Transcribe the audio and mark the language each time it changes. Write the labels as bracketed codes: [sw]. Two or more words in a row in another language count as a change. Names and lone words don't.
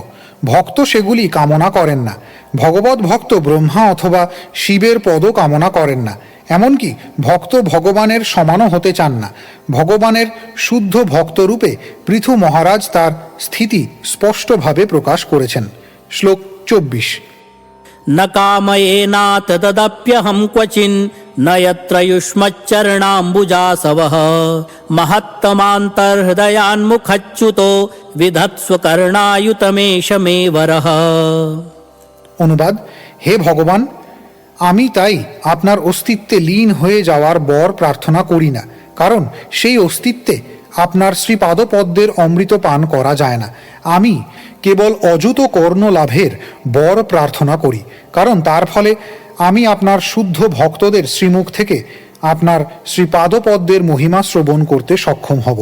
[bn] ভক্ত সেগুলি কামনা করেন না। ভগবৎ ভক্ত ব্রহ্মা অথবা শিবের পদও কামনা করেন না, এমনকি ভক্ত ভগবানের সমানও হতে চান না। ভগবানের শুদ্ধ ভক্তরূপে পৃথু মহারাজ তার স্থিতি স্পষ্টভাবে প্রকাশ করেছেন। শ্লোক 24। [sa] न कामयेनाथ तदप्यहं क्वचिन् न यत्र युष्मच्चरणाम्बुजासवः महत्तमान्तर्हृदयान्मुखच्युतो विधत्स्वकर्णायुतमेष मे वरः। [bn] অনুবাদ: হে ভগবান, আমি তাই আপনার অস্তিত্বে লীন হয়ে যাওয়ার বর প্রার্থনা করি না, কারণ সেই অস্তিত্বে আপনার শ্রীপাদপদ্মের অমৃত পান করা যায় না। আমি কেবল অযুত কর্ণ লাভের বর প্রার্থনা করি, কারণ তার ফলে আমি আপনার শুদ্ধ ভক্তদের শ্রীমুখ থেকে আপনার শ্রীপাদপদ্মের মহিমা শ্রবণ করতে সক্ষম হব।